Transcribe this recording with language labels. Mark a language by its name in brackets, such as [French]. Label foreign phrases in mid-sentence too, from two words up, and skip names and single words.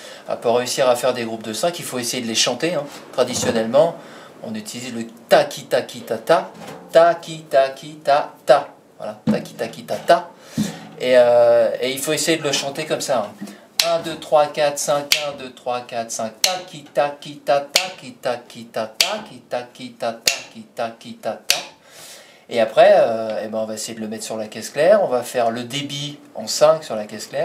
[French] Pour réussir à faire des groupes de 5, il faut essayer de les chanter. Traditionnellement, on utilise le taki taki ta ta, taki taki ta ta. Voilà, taki taki ta ta. Et il faut essayer de le chanter comme ça. 1, 2, 3, 4, 5, 1, 2, 3, 4, 5, taki taki ta ta, taki taki ta ta, taki taki ta ta, taki taki ta ta. Et après, on va essayer de le mettre sur la caisse claire. On va faire le débit en 5 sur la caisse claire.